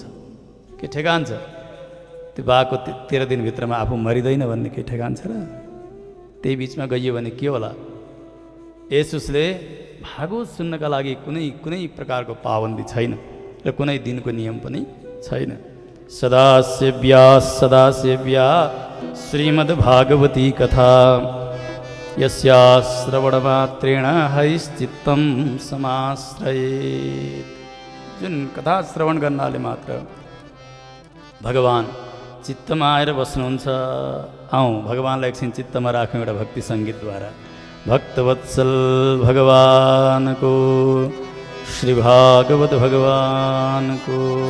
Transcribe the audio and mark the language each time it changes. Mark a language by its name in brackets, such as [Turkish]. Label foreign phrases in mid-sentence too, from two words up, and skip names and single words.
[Nepali] के ठेगान छ? त्यो बाको 13 दिनभित्रमा आफू मरिँदैन भन्ने के ठेगान छ र? त्यही बिचमा गइयो भने के होला? यसुसले भागवत सुन्नका लागि कुनै प्रकारको पाबन्दी छैन र कुनै दिनको नियम पनि छैन। [Sanskrit] सदासेव्या श्रीमद्भागवती कथा यस्या श्रवणमात्रेण हरिश्चित्तं समाश्रयेत्। [Nepali] जुन कथा श्रवण गर्नाले मात्र भगवान चित्तमा आएर बस्नुहुन्छ। आउँ भगवानलाई एकछिन चित्तमा राख्यौँ एउटा भक्ति सङ्गीतद्वारा। भक्तवत्सल भगवानको, श्री भागवत भगवानको।